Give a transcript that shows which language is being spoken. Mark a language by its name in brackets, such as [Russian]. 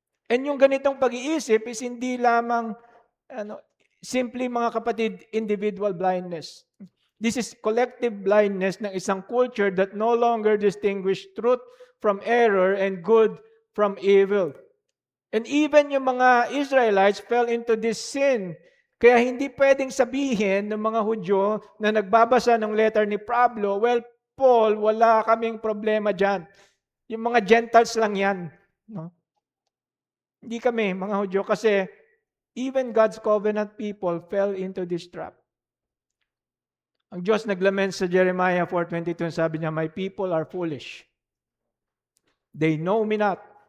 [Filipino] And yung ganitong pag-iisip is hindi lamang simply mga kapatid, individual blindness. [English] This is collective blindness [Filipino] ng isang culture [English] that no longer distinguish truth from error and good from evil. And even yung mga Israelites fell into this sin. [Filipino] Kaya hindi pwedeng sabihin ng mga Hudyo na nagbabasa ng letter ni Pablo, well, Paul, wala kaming problema dyan. Yung mga Gentiles lang yan. No? Hindi kami, mga Hudyo, kasi [English] even God's covenant people fell into this trap. [Filipino] Ang Diyos naglament sa Jeremiah 4:22, sabi niya, [English] my people are foolish. They know me not.